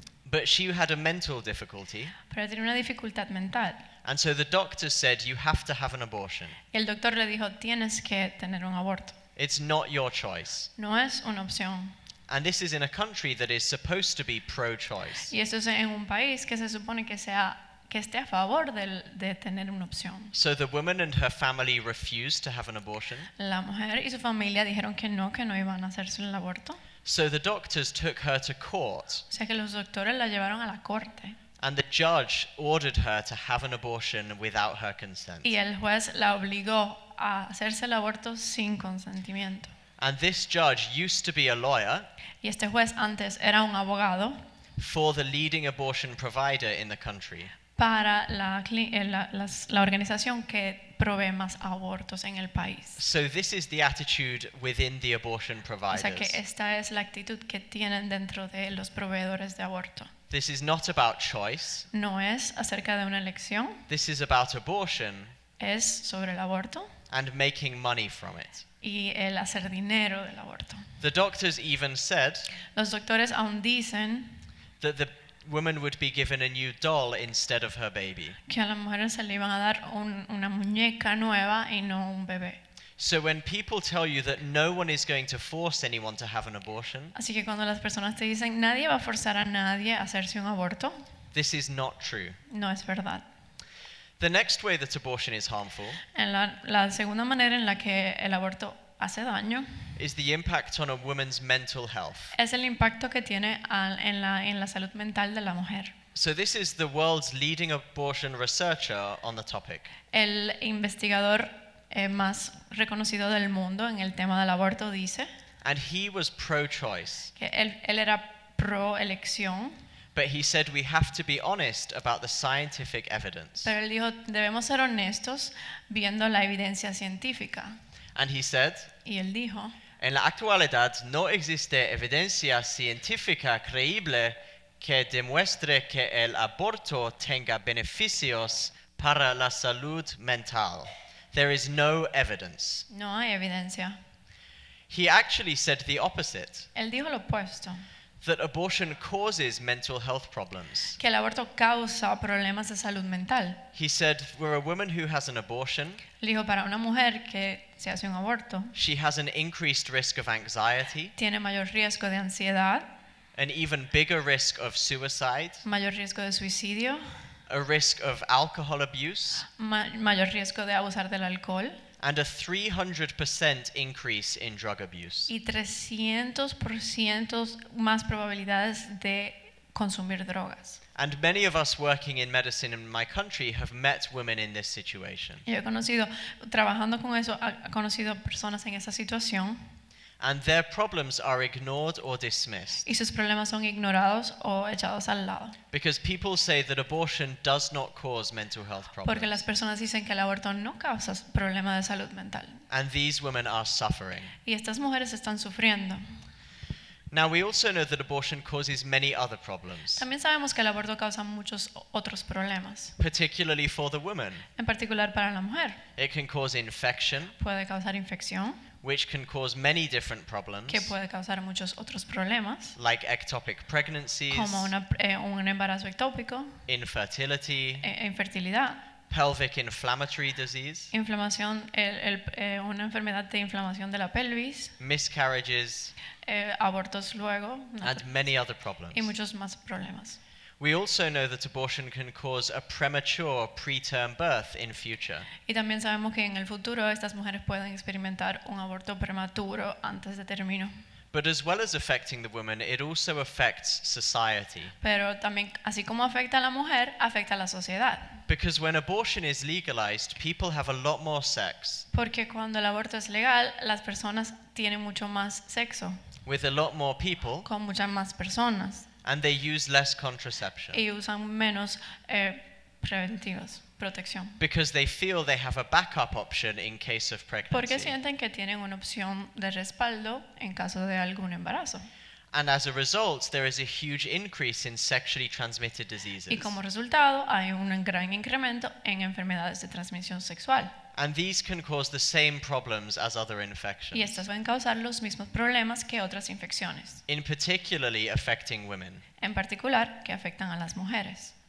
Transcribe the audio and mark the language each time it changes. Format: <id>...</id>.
<en>but she had a mental difficulty,</en> <es>pero tenía una dificultad mental.</es> <en>and so the doctor said, you have to have an abortion.</en> <es>Y el doctor le dijo, tienes que tener un aborto.</es> <en>It's not your choice.</en> <es>No es una opción.</es> <en>And this is in a country that is supposed to be pro-choice.</en> <es>Y esto es en un país que se supone que esté a favor de tener una opción.</es> <en>So the woman and her family refused to have an abortion.</en> <es>La mujer y su familia dijeron que no iban a hacerse el aborto.</es> <en>So the doctors took her to court,</en> <es>O sea que los doctores la llevaron a la corte.</es> <en>and the judge ordered her to have an abortion without her consent.</en> <es>Y el juez la obligó a hacerse el aborto sin consentimiento.</es> <en>And this judge used to be a lawyer</en> <es>Y este juez antes era un abogado</es> <en>for the leading abortion provider in the country.</en> <es>para la organización que provee más abortos en el país.</es> <en>So this is the attitude within the abortion</en> <es>O</es> <en>providers.</en> <es>sea que esta es la actitud que tienen dentro de los proveedores de aborto.</es> <en>This is not about choice.</en> <es>No es acerca de una elección,</es> <en>This is about abortion</en> <es>es sobre el aborto</es> <en>and making money from it.</en> <es>y el hacer dinero del aborto.</es> <en>The doctors even said</en> <es>Los doctores aún dicen</es> <en>that the woman would be given a new doll instead of her baby.</en> <es>que a las mujeres se le iban a dar una muñeca nueva y no un bebé.</es> <en>So when people tell you that no one is going to force anyone to have an abortion,</en> <es>Así que cuando las personas te dicen nadie va a forzar a nadie a hacerse un aborto,</es> <en>this is not true.</en> <es>no es verdad.</es> <en>The next way that abortion is harmful</en> <es>En la segunda manera en la que el aborto hace daño</es> <en>is the impact on a woman's mental health.</en> <es>es el impacto que tiene en la salud mental de la mujer.</es> <en>So this is the world's leading abortion researcher on the topic.</en> <es>El investigador más reconocido del mundo en el tema del aborto dice</es> <en>And he was pro-choice.</en> <es>que él era pro elección,</es> <en>But he said we have to be honest about the scientific evidence.</en> <es>pero él dijo debemos ser honestos viendo la evidencia científica.</es> <en>And he said,</en> <es>Y él dijo, en la actualidad no existe evidencia científica creíble que demuestre que el aborto tenga beneficios para la salud mental.</es> <en>There is no evidence.</en> <es>no hay evidencia.</es> <en>He actually said the opposite,</en> <es>Él dijo lo opuesto,</es> <en>that abortion causes mental health problems.</en> <es>que el aborto causa problemas de salud mental.</es> <en>He said, for a woman who has an abortion,</en> <es>Él dijo, para una mujer que se hace un aborto,</es> <en>she has an increased risk of anxiety,</en> <es>tiene mayor riesgo de ansiedad,</es> <en>an even bigger risk of suicide,</en> <es>mayor riesgo de suicidio,</es> <en>a risk of alcohol abuse,</en> <es>mayor riesgo de abusar del alcohol</es> <en>and a 300% increase in drug abuse.</en> <es>y 300% más probabilidades de consumir drogas.</es> <en>And many of us working in medicine in my country have met women in this situation.</en> <es>Yo he conocido, trabajando con eso, he conocido personas en esa situación</es> <en>And their problems are ignored or dismissed</en> <es>y sus problemas son ignorados o echados al lado.</es> <en>because people say that abortion does not cause mental health</en> <es>Porque las personas dicen que el aborto no causa problemas de salud mental.</es> <en>And these women are suffering.</en> <es>Y estas mujeres están sufriendo.</es> <en>Now we also know that abortion causes many other problems,</en> <es>También sabemos que el aborto causa muchos otros problemas,</es> <en>particularly for the woman.</en> <es>en particular para la mujer.</es> <en>It can cause infection,</en> <es>Puede causar infección,</es> <en>which can cause many different problems,</en> <es>que puede causar muchos otros problemas,</es> <en>like ectopic pregnancies,</en> <es>como un embarazo ectópico,</es> <en>infertility,</en> <es>infertilidad,</es> <en>pelvic inflammatory disease,</en> <es>inflamación, una enfermedad de inflamación de la pelvis,</es> <en>miscarriages,</en> <es>abortos luego,</es> <en>and many other problems.</en> <es>y muchos más problemas.</es> <en>We also know that abortion can cause a premature preterm birth in future.</en> <es>Y también sabemos que en el futuro estas mujeres pueden experimentar un aborto prematuro antes de término.</es> <en>But as well as affecting the woman, it also affects society.</en> <es>Pero también, así como afecta a la mujer, afecta a la sociedad.</es> <en>Because when abortion is legalized, people have a lot more sex,</en> <es>Porque cuando el aborto es legal, las personas tienen mucho más sexo,</es> <en>with a lot more people,</en> <es>con muchas más personas,</es> <en>and they use less contraception.</en> <es>y usan menos preventivos, protección.</es> <en>Because they feel they have a backup option in case of</en> <es>Porque</es> <en>pregnancy.</en> <es>sienten que tienen una opción de respaldo en caso de algún embarazo.</es> <en>And as a result, there is a huge increase in sexually transmitted</en> <es>Y</es> <en>diseases.</en> <es>como resultado, hay un gran incremento en enfermedades de transmisión sexual.</es> <en>And these can cause the same problems as other infections,</en> <es>Y estas pueden causar los mismos problemas que otras infecciones,</es> <en>in particularly affecting women.</en> <es>en particular que afectan a las mujeres.</es>